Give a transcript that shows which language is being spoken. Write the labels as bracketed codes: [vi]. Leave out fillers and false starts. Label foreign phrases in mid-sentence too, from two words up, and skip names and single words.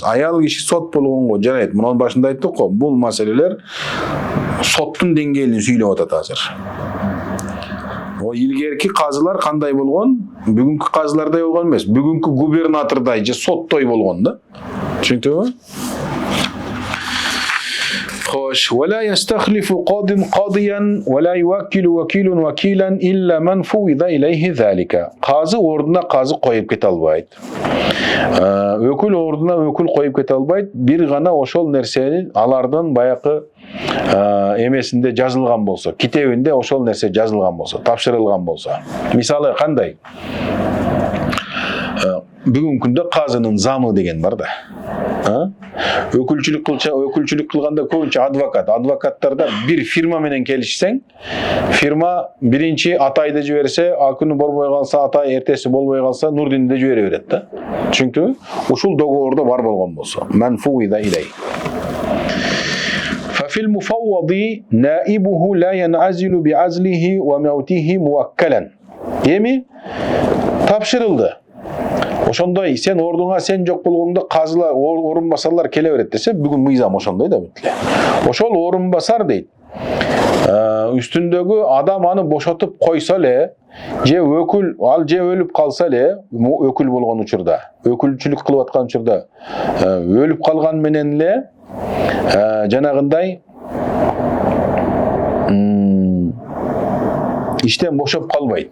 [ky] Аял киши сот болгонго жарайт. Мунун башында айттык го, бул маселелер соттун деңгээлин сүйлөп атат азыр. О илгерки казылар кандай болгон? Бүгүнкү казылардай болгон эмес. Бүгүнкү губернатордай же соттой болгон да. Түшүндүңүзбү? Xo'sh, [ar] ولا يستخلف قاض قاضيا ولا يوكل وكيل وكيلا إلا من فوض إليه ذلك. [ky] Казы ордуна казы коюп кете албайт. Өкүл ордуна өкүл коюп кете албайт. Бир гана ошол нерсени алардын баякы эмесинде жазылган болсо, китебинде ошол нерсе жазылган болсо, тапшырылган болсо. Мисалы кандай? Бүгүнкү күндө казынын замы деген бар да. Өкүлчүлүк кылганда көбүнчө адвокаттарда бир фирма менен келишсең, фирма биринчи Атайды жиберсе, акүнү болбой калса Атай, эртеси болбой калса Нурдинди жибере берет да. Чүнкү ушул договордо бар болгон болсо, [ar] من فوض إليه. ففي المفوض نائبه لا ينعزل بعزله وموته موكلا. [ky] Эми тапшырылды. Ошондой сен ордуңа сен жок болгоңдо казылар, орун басарлар келе берет десе, бүгүн мыйзам ошондой да бүт эле. Ошол орун басар дейт. Үстүндөгү адам аны бошотуп койсо эле, же өкүл, ал же өлүп калса эле, өкүл болгон учурда, өкүлчүлүк кылып аткан учурда өлүп калган менен эле жанагындай иштен бошоп калбайт.